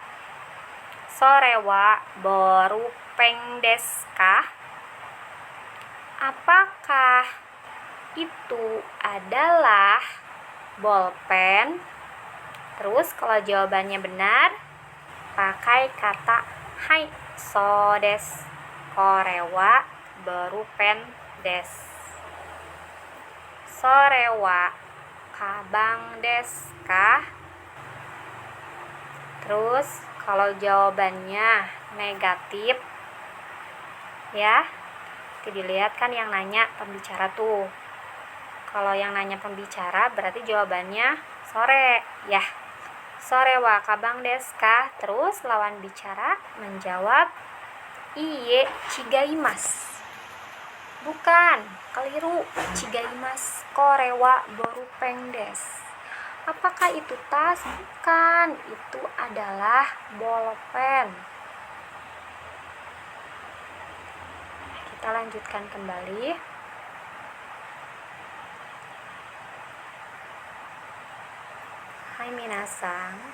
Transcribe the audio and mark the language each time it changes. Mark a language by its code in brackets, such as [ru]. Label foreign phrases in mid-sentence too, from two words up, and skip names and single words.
[ja] それはボールペンですか? [id] Apakah itu adalah bolpen? Terus kalau jawabannya benar, pakai kata [ja] はいそうです. これはボールペンです. それはかばんですか? [id] Terus kalau jawabannya negatif, ya, dilihat kan yang nanya pembicara tuh. Kalau yang nanya pembicara berarti jawabannya sore, ya. [ja] それはかばんですか? [id] Terus lawan bicara menjawab [ja] いいえ違います. [id] Bukan, keliru. [ja] 違います。これはボールペンです. [id] Apakah itu tas? Bukan, itu adalah bolpen. Kita lanjutkan kembali. [ja] はい皆さん.